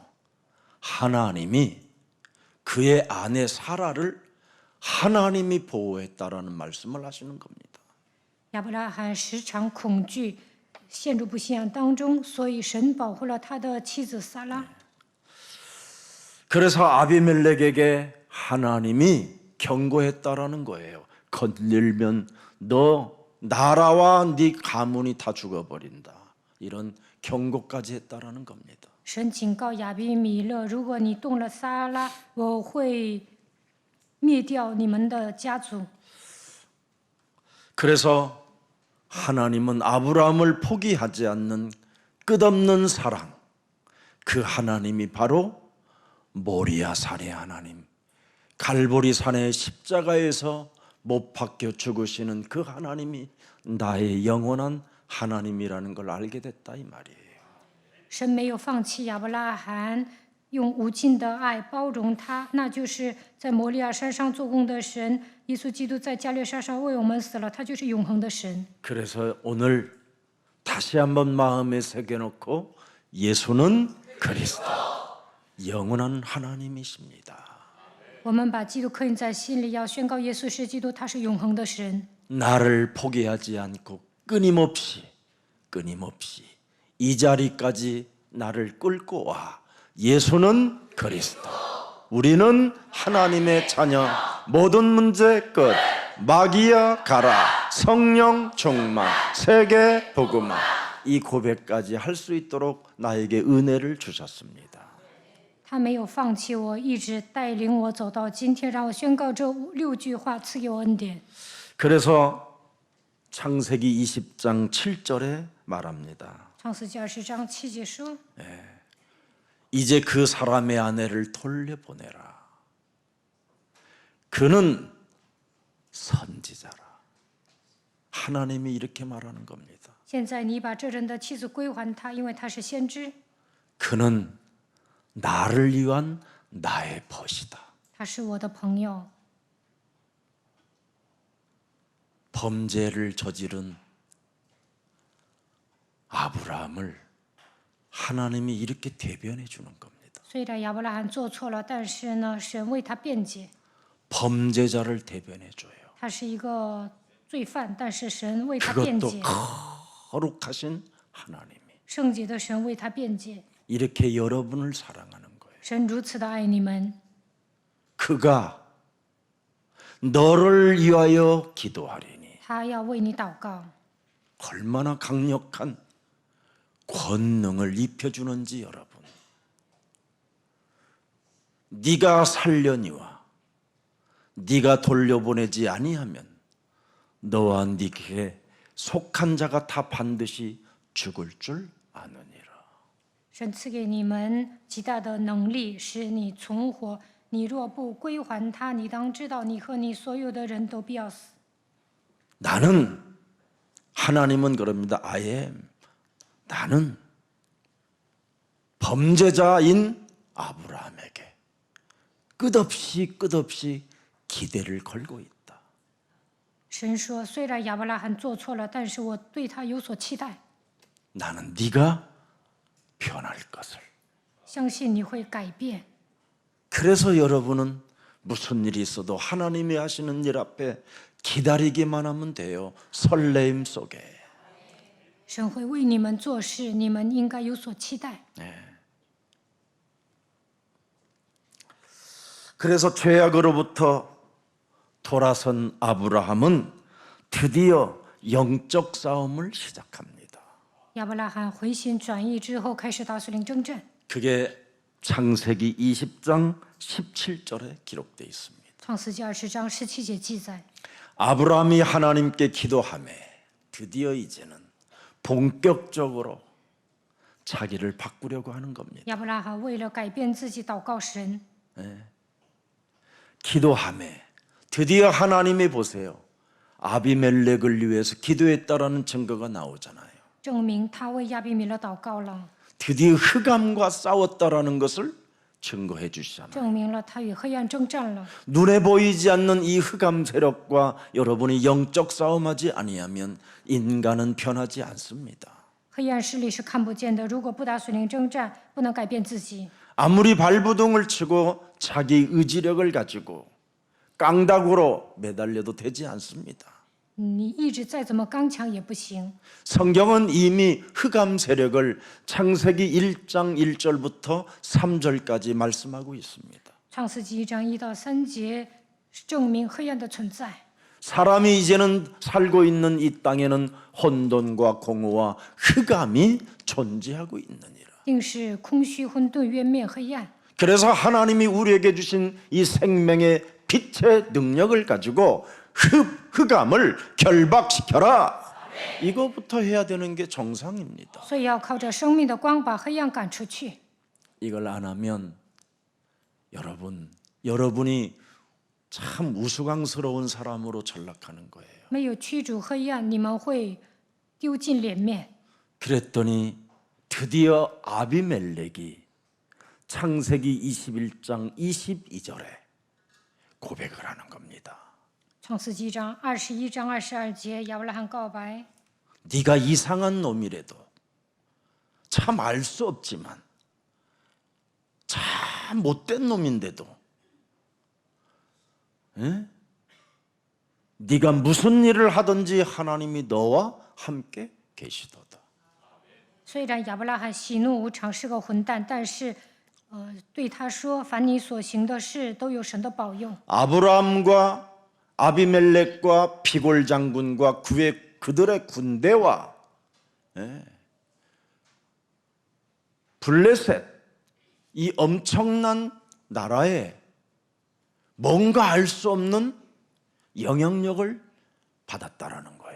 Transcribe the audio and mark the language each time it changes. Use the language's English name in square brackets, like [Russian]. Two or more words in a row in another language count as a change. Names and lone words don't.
[Korean] 하나님이 그의 아내 사라를 하나님이 보호했다라는 말씀을 하시는 겁니다. [Chinese] 亚伯拉罕时常恐惧，陷入不信仰当中，所以神保护了他的妻子撒拉。 [Korean] 그래서 아비멜렉에게 하나님이 경고했다라는 거예요. 건들면 너 나라와 네 가문이 다 죽어버린다. 이런 경고까지 했다라는 겁니다. [Chinese] 神警告亚比米勒，如果你动了撒拉，我会灭掉你们的家族。 [Korean] 그래서 하나님은 아브라함을 포기하지 않는 끝없는 사랑, 그 하나님이 바로 모리아 산의 하나님, 갈보리 산의 십자가에서 못 박혀 죽으시는 그 하나님이 나의 영원한 하나님이라는 걸 알게 됐다 이 말이에요. [Chinese] 神没有放弃亚伯拉罕，用无尽的爱包容他，那就是在摩利亚山上做工的神。耶稣基督在加略山上为我们死了，他就是永恒的神。 [Korean] 그래서 오늘 다시 한번 마음에 새겨놓고 예수는 그리스도, 영원한 하나님이십니다. [Chinese] 我们把基督刻印在心里，要宣告耶稣是基督，他是永恒的神。 [Korean] 나를 포기하지 않고 끊임없이 이 자리까지 나를 끌고 와. 예수는 그리스도, 우리는 하나님의 자녀, 모든 문제 끝, 마귀야 가라, 성령 충만, 세계 복음화, 이 고백까지 할 수 있도록 나에게 은혜를 주셨습니다. [Chinese] 他没有放弃我，一直带领我走到今天，让我宣告这6句话，赐给我恩典。 [Korean] 그래서 창세기 20장 7절에 말합니다. [Chinese] 创世纪20章7节说： [Korean] 이제 그 사람의 아내를 돌려보내라. 그는 선지자라. 하나님이 이렇게 말하는 겁니다. [Chinese] 现在你把这人的妻子归还他，因为他是先知， [Korean] 그는 나를 위한 나의 벗이다. [Chinese] 他是我的朋友。 [Korean] 범죄를 저지른 아브라함을 하나님이 이렇게 대변해 주는 겁니다. [Chinese] 虽然亚伯拉罕做错了，但是呢，神为他辩解。 [Korean] 범죄자를 대변해 줘요. [Chinese] 他是一个罪犯，但是神为他辩 [Korean] 그것도 [Chinese] 解。 [Korean] 거룩하신 하나님이 [Chinese] 圣洁的神为他辩解。 [Korean] 이렇게 여러분을 사랑하는 거예요. [Chinese] 神如此的爱你们， [Korean] 그가 너를 위하여 기도하리니 [Chinese] 他要为你祷告。 [Korean] 얼마나 강력한 권능을 입혀주는지 여러분. 네가 살려니와 네가 돌려보내지 아니하면 너와 네게 속한 자가 다 반드시 죽을 줄 아느니라. [Chinese] 神赐给你们极大的能力，使你存活。你若不归还他，你当知道，你和你所有的人都必要死。 [Korean] 나는 하나님은 그럽니다. [English] I am. [Korean] 나는 범죄자인 아브라함에게 끝없이 기대를 걸고 있다. [Chinese] 神说：“虽然亚伯拉罕做错了，但是我对他有所期待， [Korean] 나는 네가 변할 것을. [Chinese] 相信你会改变。 [Korean] 그래서 여러분은 무슨 일이 있어도 하나님이 하시는 일 앞에 기다리기만 하면 돼요. 설레임 속에. [Chinese] 神会为你们做事，你们应该有所期待。 [Korean] 그래서 죄악으로부터 돌아선 아브라함은 드디어 영적 싸움을 시작합니다. [Chinese] 亚伯拉罕回心转意之后，开始大水岭征战。 [Korean] 그게 창세기 20장 17절에 기록되어 있습니다. [Chinese] 创世纪20章17节记载， [Korean] 아브라함이 하나님께 기도하며 드디어 이제는 본격적으로 자기를 바꾸려고 하는 겁니다. [Chinese] 亚伯拉罕为了改变自己祷告神， [Korean] 기도하며 드디어 하나님이 보세요. 아비멜렉을 위해서 기도했다라는 증거가 나오잖아요. [Chinese] 证明他为亚比米勒祷告了， [Korean] 드디어 흑암과 싸웠다라는 것을 증거해 주시잖아요. [Chinese] 证明了他与黑暗征战了。 [Korean] 눈에 보이지 않는 이 흑암 세력과 여러분이 영적 싸움하지 아니하면 인간은 변하지 않습니다. [Chinese] 黑暗势力是看不见的，如果不打水灵征战，不能改变自己。 [Korean] 아무리 발부둥을 치고 자기 의지력을 가지고 깡다구로 매달려도 되지 않습니다. [Chinese] 你意志再怎么刚强也不行。 [Korean] 성경은 이미 흑암 세력을 창세기 1장 1절부터 3절까지 말씀하고 있습니다. [Chinese] 创世纪1章1到3节证明黑暗的存在。 [Korean] 사람이 이제는 살고 있는 이 땅에는 혼돈과 공허와 흑암이 존재하고 있느니라. [Chinese] 定是空虚、混沌、渊面、黑暗。 [Korean] 그래서 하나님이 우리에게 주신 이 생명의 빛의 능력을 가지고 흑암을 결박시켜라. 이거부터 해야 되는 게 정상입니다. [Chinese] 所以要靠着生命的光把黑暗赶出去。 [Korean] 이걸 안 하면 여러분이 참 우스꽝스러운 사람으로 전락하는 거예요. [Chinese] 没有驱逐黑暗，你们会丢尽脸面。 [Korean] 그랬더니 드디어 아비멜렉이 창세기 21장 22절에 고백을 하는 겁니다. [Chinese] 创世纪1章21章22节，亚伯拉罕告白： [Korean] 네가 이상한 놈이라도 참 알 수 없지만 참 못된 놈인데도 네가 무슨 일을 하든지 하나님이 너와 함께 계시도다. [Chinese] 虽然亚伯拉罕喜怒无常，是个混蛋，但是，对他说：“凡你所行的事，都有神的保佑。” [Korean] 아브라함과 아비멜렉과 피골 장군과 그들의 군대와 블레셋 이 엄청난 나라에 뭔가 알 수 없는 영향력을 받았다라는 거예요.